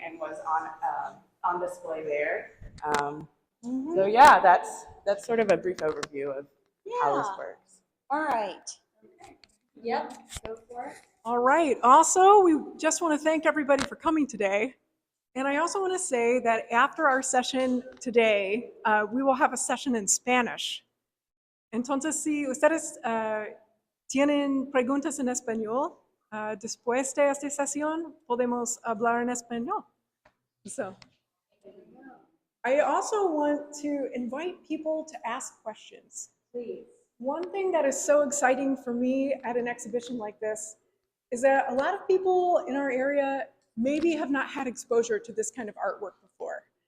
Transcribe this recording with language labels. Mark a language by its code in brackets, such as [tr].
[en] and was on display there. So yeah, that's sort of a brief overview of how this works. All right. Yep, go for it. All right. Also, we just want to thank everybody for coming today. And I also want to say that after our session today, we will have a session in Spanish. [es] Entonces, si ustedes tienen preguntas en español, después de esta sesión podemos hablar en español. [en] So, I also want to invite people to ask questions. Please. One thing that is so exciting for me at an exhibition like this is that a lot of people in our area maybe have not had exposure to this kind of artwork before.